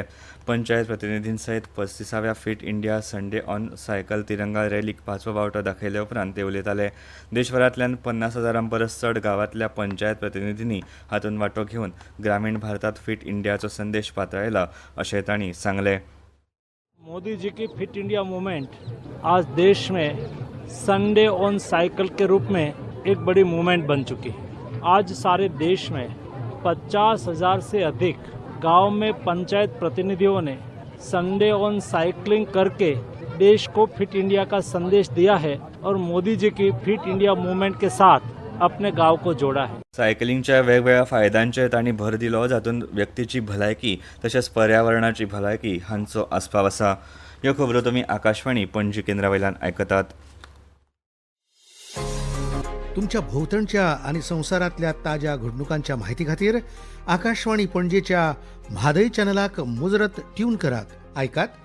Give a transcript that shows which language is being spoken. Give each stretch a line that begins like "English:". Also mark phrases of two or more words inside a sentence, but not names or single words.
Konkani: पंचायत प्रतिनिधीं सयत 35व्या फिट इंडिया संडे ऑन सायकल तिरंगा रॅलीक 5वो वावटो दाखयले उपरांत ते उलयताले. देशभरांतल्यान 50,000 परस चड गांवांतल्या पंचायत प्रतिनिधींनी हातूंत वांटो घेवन ग्रामीण भारतांत फिट इंडियाचो संदेश पातळयला अशें तांणी सांगलें.
Hindi: मोदी जी की फिट इंडिया मूवमेंट आज देश में संडे ऑन साइकिल के रूप में एक बड़ी मूवमेंट बन चुकी है. आज सारे देश में 50,000 से अधिक गांव में पंचायत प्रतिनिधियों ने संडे ऑन साइकिलिंग करके देश को फिट इंडिया का संदेश दिया है और मोदी जी की फिट इंडिया मूवमेंट के साथ अपने गांव को जोड़ा है.
Konkani: सायकलिंगच्या वेगवेगळ्या फायद्यांचेर तांणी भर दिलो, जातूंत व्यक्तीची भलायकी तशेंच पर्यावरणाची भलायकी हांचो आस्पाव आसा. ह्यो खबरो तुमी आकाशवाणी पणजी केंद्रा वयल्यान आयकतात. तुमच्या भोवतणच्या आणि संवसारांतल्या ताज्या घडणुकांच्या म्हायती खातीर आकाशवाणी पणजेच्या म्हादय चॅनलाक मुजरत ट्यून करात.